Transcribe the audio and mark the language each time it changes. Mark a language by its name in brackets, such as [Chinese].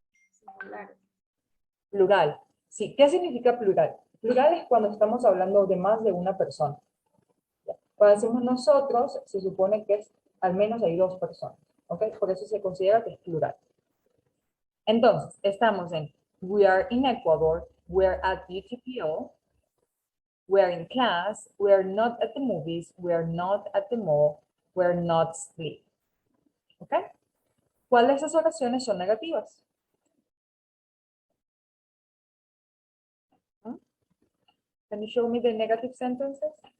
[Spanish] Singular. Plural. Sí. ¿Qué significa plural? Plural es cuando estamos hablando de más de una persona. Cuando decimos nosotros, se supone que es al menos hay 2 personas. ¿Ok? Por eso se considera que es plural. Entonces, estamos en [English] we are in Ecuador, we are at UTPO, we are in class, we are not at the movies, we are not at the mall, we are not asleep. [Spanish] ¿Ok? ¿Cuáles de esas oraciones son negativas? ¿Mm? [English] Can you show me the negative sentences?